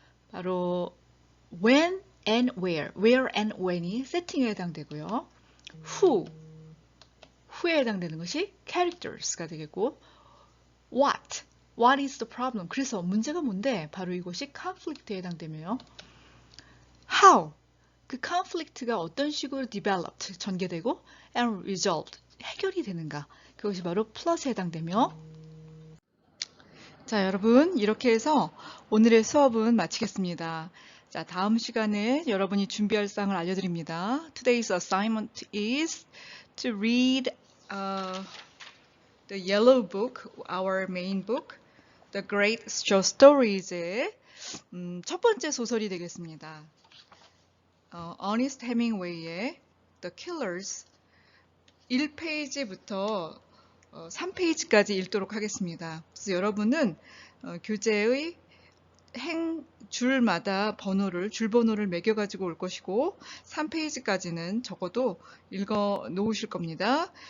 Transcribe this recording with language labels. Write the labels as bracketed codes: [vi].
[en] 바로 when and where and when이 [ko] 세팅에 해당되고요. [en] who에 [ko] 해당되는 것이 [en] characters가 [ko] 되겠고, [en] what is the problem? [ko] 그래서 문제가 뭔데? 바로 이것이 conflict에 해당되며요. how, 그 conflict가 어떤 식으로 developed, 전개되고 [en] and resolved, [ko] 해결이 되는가? 그것이 바로 plus에 해당되며, 자, 여러분, 이렇게 해서 오늘의 수업은 마치겠습니다. 자, 다음 시간에 여러분이 준비할 사항을 알려드립니다. [en] Today's assignment is to read the yellow book, our main book, The Great Short Stories [ko] 의 첫 번째 소설이 되겠습니다. 어니스트 헤밍웨이의 The Killers 1페이지부터 3페이지까지 읽도록 하겠습니다. 그래서 여러분은 교재의 줄마다 줄 번호를 매겨가지고 올 것이고 3페이지까지는 적어도 읽어 놓으실 겁니다.